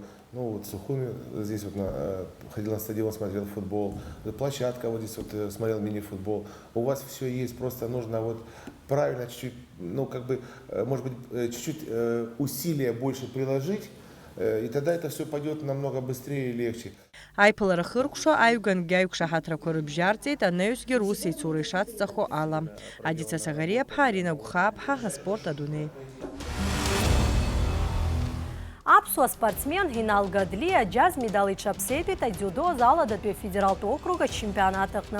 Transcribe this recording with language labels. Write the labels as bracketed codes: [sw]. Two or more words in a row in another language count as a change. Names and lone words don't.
[ru] Ну вот в Сухуми, здесь вот ходил на стадион, смотрел футбол, площадка вот здесь вот смотрел мини-футбол. У вас все есть, просто нужно вот правильно чуть-чуть, ну как бы, может быть, чуть-чуть усилия больше приложить, и тогда это все пойдет намного быстрее и легче. [ab] Аиԥылара хыркәшо аҩгангьы аиқәшаҳаҭрақәа рыбжьарҵеит, анаҩсгьы рус еицура ишацҵахо ала. Адица Сагариаԥҳа, Арина Гәхааԥҳа, Аспорт Адунеи. Аԥсуа спортсмен Гинал Гадлиа џьаз медал иҽаԥсеитәит адиудо азаладатәи афедералтә округ ачемпионат аҟны.